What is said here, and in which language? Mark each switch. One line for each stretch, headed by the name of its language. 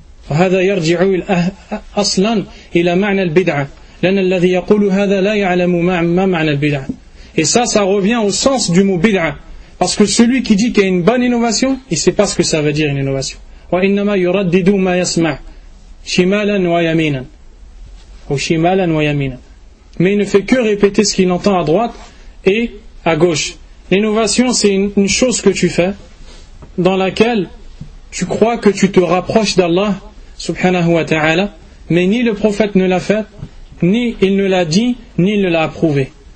Arabic: وهذا يرجع أصلا إلى معنى البدعة لأن الذي يقول هذا لا يعلم ما معنى البدعة.
French: Et ça, ça revient au sens du mot بدعة. Parce que celui qui dit qu'il y a une bonne innovation, il ne sait pas ce que ça veut dire une innovation.
Arabic: وإنما يردد ما يسمع شمالا ويمينا أو شمالا ويمينا.
French: Mais il ne fait que répéter ce qu'il entend à droite et à gauche. L'innovation, c'est une chose que tu fais dans laquelle tu crois que tu te rapproches d'Allah subhanahu wa ta'ala, mais ni le prophète ne l'a fait, ni il ne l'a dit, ni il ne l'a approuvé.